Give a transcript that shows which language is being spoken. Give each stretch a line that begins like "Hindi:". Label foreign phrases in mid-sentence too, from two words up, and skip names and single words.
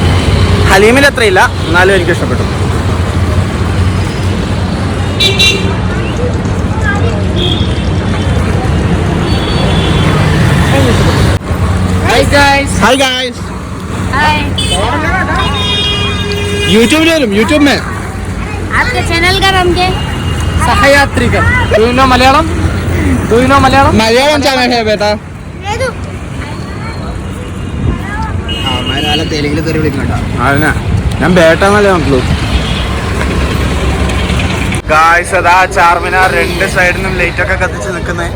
Malayalam: ഹലീമിൽ അത്രയില്ല, എന്നാലും എനിക്ക് ഇഷ്ടപ്പെട്ടു.
English: Hi guys.
Malayalam: യൂട്യൂബിൽ വരും. യൂട്യൂബ് में
Hindi: आपका चैनल का नाम क्या है?
Malayalam: സഹയാത്രികൻ. മലയാളം
Hindi: मलयालम चैनल है बेटा.
Malayalam: തെലുങ്കിൽ തെറി വിളിക്കണ്ട. അതിനാ ഞാൻ ബേട്ടാന്നല്ലേ നോക്കൂ. ഗായ്സ്, അതാ ചാർമിനാർ രണ്ട് സൈഡിൽ നിന്നും ലൈറ്റ് ഒക്കെ കത്തിച്ച് നിൽക്കുന്നത്.